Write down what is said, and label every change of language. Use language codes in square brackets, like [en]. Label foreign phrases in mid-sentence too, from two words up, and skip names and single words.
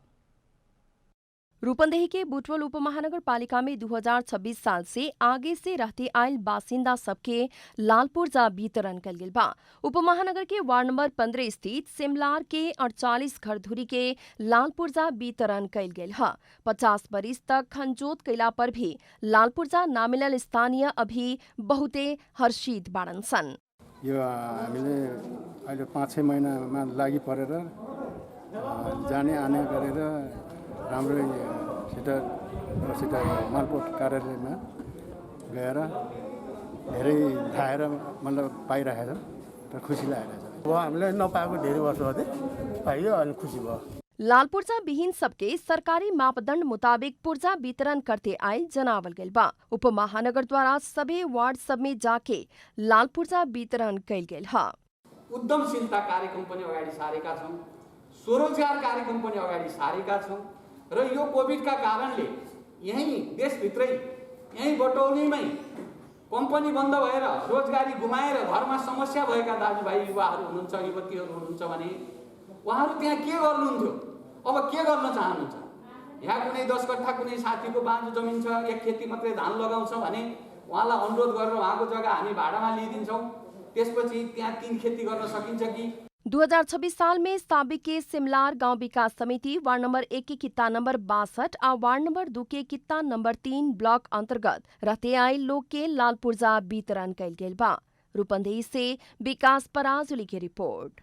[bho] रूपंदेही के बुटवल उपमहानगर पालिका में 2026 साल से आगे से रहते आयल बासिंदा सबके लाल पुर्जा वितरण कल गेल बा। उपमहानगर के वार्ड नंबर 15 स्थित सिमलार के 48 घर धुरी के लाल पुर्जा वितरण कल गेल है। 50 बरिस तक खनजोत कैला पर भी लाल पुर्जा ना मिलल स्थानीय अभी बहुते हर्षित बाड़न सन। [ne] यो हामीले अहिले 5-6 महिनामा लागि परेर जाने आने गरेर राम्रै सिटा मालपोत कार्यालयमा गएर धेरै खाएर मतलब पाइरहेका छौँ र खुसी लागेको छ। हामीले नपाएको धेरै वर्ष अझै पाइयो अनि खुसी भयो। [bho] लाल पूर्जा विहीन सबके सरकारी मापदंड मुताबिक पूर्जा वितरण करते आए जनावल गइल बा। उप महानगर द्वारा सभी वार्ड सब में जाके लाल पूर्जा वितरण कैल गेल ह। [ne] उद्यमशीलता कार्यक्रम पनि अगाडि सारेका छौँ, स्वरोजगार कार्यक्रम पनि अगाडि सारेका छौँ र यो कोभिडका कारणले यही देशभित्रै यही बटौलीमै कम्पनी बन्द भएर रोजगारी गुमाएर घरमा समस्या भएका दाजुभाइ युवाहरू हुनुहुन्छ, युवतीहरू हुनुहुन्छ भने उहाँहरू त्यहाँ के गर्नुहुन्थ्यो, अब के गर्न चाहनुहुन्छ? यहाँ कुनै 10 कट्ठा कुनै साथीको बाँझो जमिन छ, एक खेती मात्रै धान लगाउँछ भने उहाँलाई अनुरोध गरेर उहाँको जग्गा हामी भाडामा लिइदिन्छौँ, त्यसपछि त्यहाँ 3 खेती गर्न सकिन्छ कि? [bho] 2026 साल में साबिक के सिमलार गांव विकास समिति वार्ड नंबर 1 के कित्ता नंबर 62 और वार्ड नंबर 2 के कित्ता नंबर 3 ब्लॉक अंतर्गत रहते आए लोग के लाल पूर्जा वितरण कैल गेल बा। रूपंदेही से विकास पराजुली की रिपोर्ट।